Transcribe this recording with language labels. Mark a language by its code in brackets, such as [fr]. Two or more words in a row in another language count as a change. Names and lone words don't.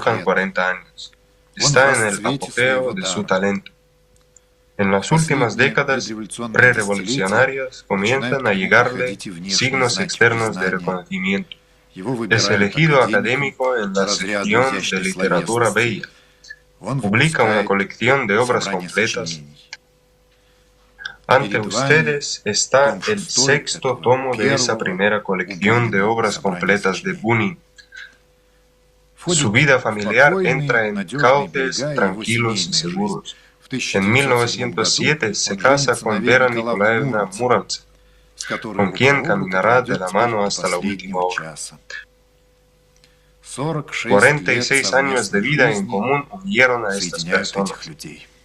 [es] tocan [ru] лет. [es] 40 años. [ru] Он [es] Está [ru] в [es] en el [ru] расцвете [es] apogeo [ru] своего [es] de [ru] дара. [es] su talento. En las últimas [ru] Последние [es] décadas [ru] предреволюционные [es] prerevolucionarias [ru] десятилетия [es] comienzan a [ru] начинают [es] llegarle [ru] выходить и внешние [es] signos [ru] знаки [es] externos de [ru] признания. [es] reconocimiento. [ru] Его [es] Es [ru] выбирают [es] elegido [ru] академиком [es] académico en [ru] по [es] la [ru] разряду [es] sección de [ru] изящной [es] literatura [ru] словесности. [es] bella. [ru] Он [es] Publica una [ru] выпускает [es] colección de obras [ru] собрание [es] completas. [ru] сочинений. [es] Ante [ru] Перед [es] ustedes [ru] вами [es] está [ru] том [es] el [ru] шестой [es] sexto [ru] этого [es] tomo de esa [ru] первого [es] primera [ru] у [es] colección de [ru] Бунина [es] obras [ru] собрания [es] completas de [ru] сочинений. [es] Bunin. [ru] Входит [es] Su vida [ru] в [es] familiar [ru] спокойные, [es] entra en [ru] надежные [es] cauces, [ru] берега его [es] tranquilos y [ru] семейная жизнь. [es] seguros. [ru] В [es] En [ru] 1907 году [es] 1907 se [ru] он [es] casa [ru] женится на [es] con [ru] Вере [es] Vera [ru] Николаевне [es] Nikolaevna [ru] Муромцевой, [es] Muromtsev, [ru] с которой [es] con [ru] рука [es] quien [ru] об руку [es] caminará de [ru] проведет [es] la [ru] теперь [es] mano [ru] до [es] hasta la última [ru] последнего [es] hora. [ru] часа. 46 [es] 46 [ru] лет [es] años de [ru] совместной [es] vida en [ru] жизни [es] común unieron a estas [ru] соединяют [es] personas. [ru] этих людей. В